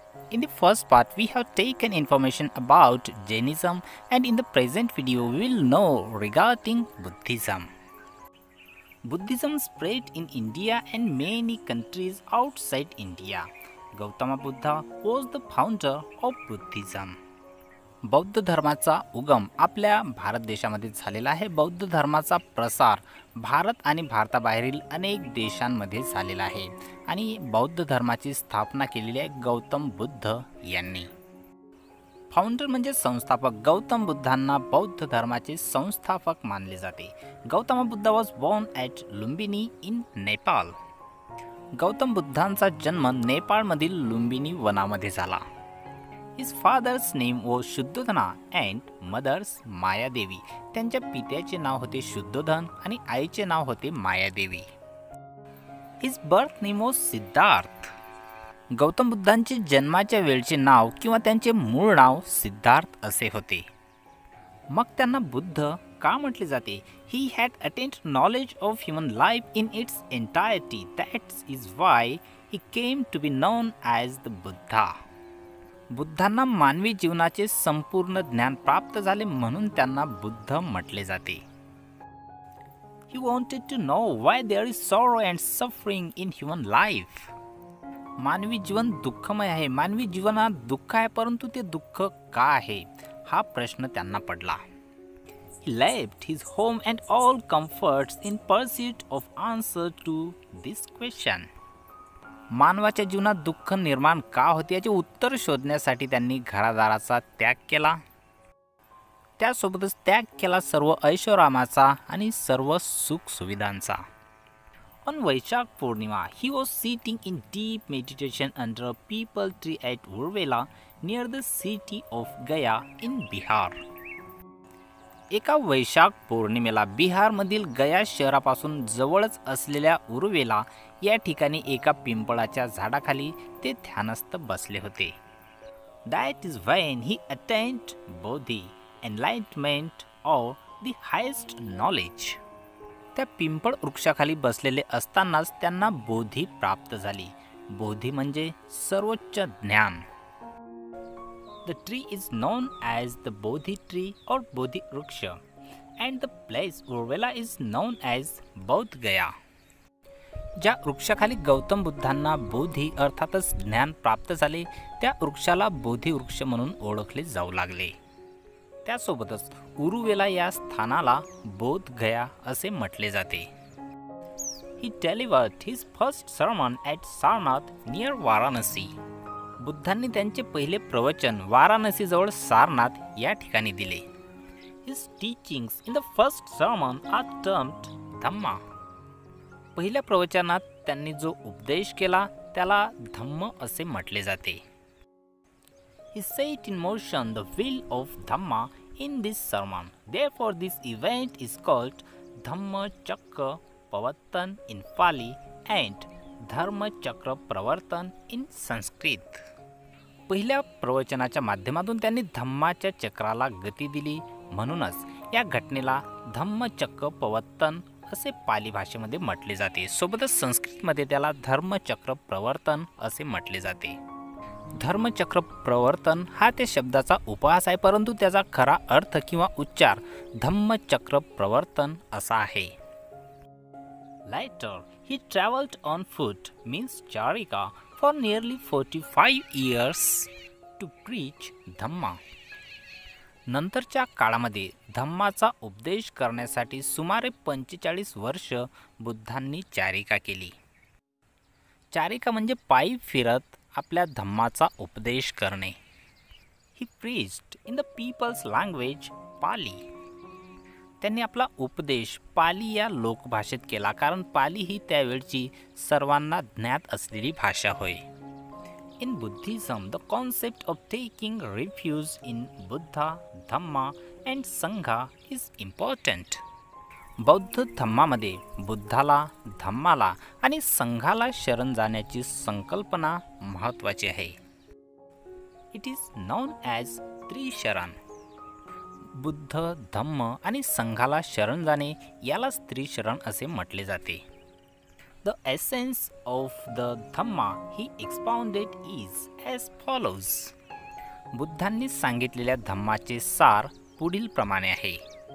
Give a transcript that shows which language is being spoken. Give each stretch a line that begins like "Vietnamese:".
English: In the first part, we have taken information about Jainism, and in the present video we will know regarding Buddhism. Buddhism spread in India and many countries outside India. Gautama Buddha was the founder of Buddhism.
Marathi: बौद्ध धर्माचा उगम आपल्या भारत देशामध्ये झालेला आहे. बौद्ध धर्माचा प्रसार भारत आणि भारताबाहेरील अनेक देशांमध्ये झालेला आहे आणि बौद्ध धर्माची स्थापना केलेली आहे गौतम बुद्ध यांनी. फाउंडर म्हणजे संस्थापक. गौतम बुद्धांना बौद्ध धर्माचे संस्थापक मानले जाते.
English: Gautam Buddha was born at Lumbini in Nepal.
Marathi: Gautam बुद्धांचा जन्म नेपाळमधील लुंबिनी वनामध्ये झाला.
English: His father's name was Shuddhodana and mother's Mayadevi.
Marathi: त्यांच्या पित्याचे नाव होते शुद्धोधन आणि आईचे नाव होते Mayadevi.
English: His birth name was Siddhartha.
Marathi: Gautam बुद्धांचे जन्माच्या वेळचे नाव किंवा त्यांचे मूळ नाव सिद्धार्थ असे होते. मग त्यांना बुद्ध का म्हटले जाते?
English: He had attained knowledge of human life in its entirety. That is why he came to be known as the Buddha.
Marathi: बुद्धांना मानवी जीवनाचे संपूर्ण ज्ञान प्राप्त झाले म्हणून त्यांना बुद्ध म्हटले जाते.
English: He wanted to know why there is sorrow and suffering in human life.
Marathi: मानवी जीवन दुःखमय आहे. मानवी जीवनात दुःख आहे, परंतु ते दुःख का आहे हा प्रश्न त्यांना पडला.
English: He left his home and all comforts in pursuit of answer to this question.
Marathi: मानवाच्या जीवनात दुःख निर्माण का होते याचे उत्तर शोधण्यासाठी त्यांनी घरादाराचा त्याग केला. त्यासोबतच त्याग केला सर्व ऐशोरामाचा आणि सर्व सुख सुविधांचा.
English: On Vaishak Purnima, he was sitting in deep meditation under a peepal tree at Urvela near the city of Gaya in Bihar.
Marathi: एका वैशाख पौर्णिमेला बिहारमधील गया शहरापासून जवळच असलेल्या उर्वेला या ठिकाणी एका पिंपळाच्या झाडाखाली ते ध्यानस्थ बसले होते.
English: That is when he attained bodhi, enlightenment or the highest knowledge.
Marathi: त्या पिंपळ वृक्षाखाली बसलेले असतानाच त्यांना बोधी प्राप्त झाली. बोधी म्हणजे सर्वोच्च ज्ञान.
English: The tree is known as the Bodhi tree or Bodhi Vriksha, and the place Urvela is known as Bodh Gaya.
Marathi: ज्या वृक्षाखाली गौतम बुद्धांना बोधी अर्थातच ज्ञान प्राप्त झाले त्या वृक्षाला बोधी वृक्ष म्हणून ओळखले जाऊ लागले. त्यासोबतच उरुवेला या स्थानाला बोध गया असे म्हटले जाते.
English: He delivered his first sermon at Sarnath near Varanasi.
Marathi: बुद्धांनी त्यांचे पहिले प्रवचन वाराणसीजवळ सारनाथ या ठिकाणी दिले.
English: His teachings in the first sermon are termed dhamma.
Marathi: पहिल्या प्रवचनात त्यांनी जो उपदेश केला त्याला धम्म असे म्हटले जाते.
English: He set in motion the wheel of Dhamma in this sermon. Therefore this event is called Dhamma Chakra Pravartan in Pali and Dharma Chakra Pravartan in Sanskrit.
Marathi: पहिल्या प्रवचनाच्या माध्यमातून त्यांनी धम्माच्या चक्राला गती दिली म्हणूनच या घटनेला धम्मचक्र प्रवर्तन असे पाली भाषेमध्ये म्हटले जाते. सोबतच संस्कृतमध्ये त्याला धर्मचक्र प्रवर्तन असे म्हटले जाते. धर्मचक्र प्रवर्तन हा त्या शब्दाचा उपहास आहे, परंतु त्याचा खरा अर्थ किंवा उच्चार धम्मचक्र प्रवर्तन असा आहे.
English: Later, he traveled on foot, means charika, for nearly 45 years to preach Dhamma.
Marathi: नंतरच्या काळामध्ये धम्माचा उपदेश करण्यासाठी सुमारे 45 वर्ष बुद्धांनी चारिका केली. चारिका म्हणजे पायी फिरत आपल्या धम्माचा उपदेश करणे.
English: He preached in the people's language Pali.
Marathi: त्यांनी आपला उपदेश पाली या लोकभाषेत केला, कारण पाली ही त्यावेळची सर्वांना ज्ञात असलेली भाषा होय.
English: In Buddhism the concept of taking refuge in Buddha, dhamma and sangha is important.
Marathi: बौद्ध धम्मामध्ये बुद्धाला, धम्माला आणि संघाला शरण जाण्याची संकल्पना महत्त्वाची आहे.
English: it is known as
Marathi: Trisharan. Buddha, धम्म आणि संघाला शरण जाणे यालाच त्रिशरण असे म्हटले जाते.
English: The essence of the Dhamma he expounded is as follows.
Marathi: बुद्धांनी सांगितलेल्या धम्माचे सार पुढील प्रमाणे आहे.